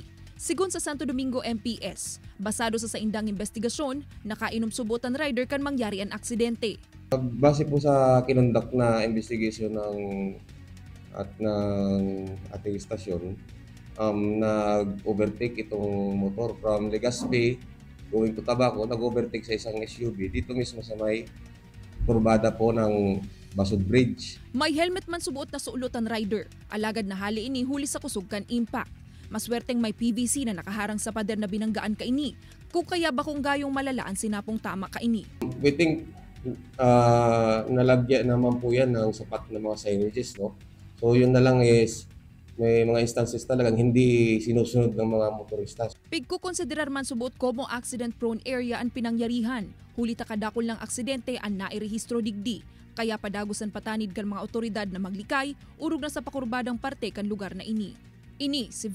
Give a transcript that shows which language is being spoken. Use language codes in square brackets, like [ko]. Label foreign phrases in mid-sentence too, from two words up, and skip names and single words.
[bik] Sigun sa Santo Domingo MPS, basado sa saindang investigasyon, nakainom subot ang rider kan mangyari ang aksidente. [tl] Base po sa kinundak na investigation ng ating istasyon, nag-overtake itong motor from Legazpi [en] going to [tl] Tabaco, nag-overtake sa isang SUV dito mismo sa may kurbada po ng Basud Bridge. [bik] May helmet man subuot na suulot ang rider, alagad na hali ini huli sa kusog kan impact. Maswerteng may PVC na nakaharang sa pader na binanggaan kaini, kung kaya ba kung gayong malala ang sinapong tama kaini. [en] We think [tl] nalagyan naman po yan ng sapat na mga signages, no? So yun na lang is may mga instances talagang hindi sinusunod ng mga motorista. [bik] Pigkukonsiderar man subuot como [en] accident-prone area [bik] ang pinangyarihan. Huli takadakol ng aksidente ang nairehistro digdi. Kaya padagosan patanid kan mga otoridad na maglikay, urog na sa pakurbadang parte kan lugar na ini.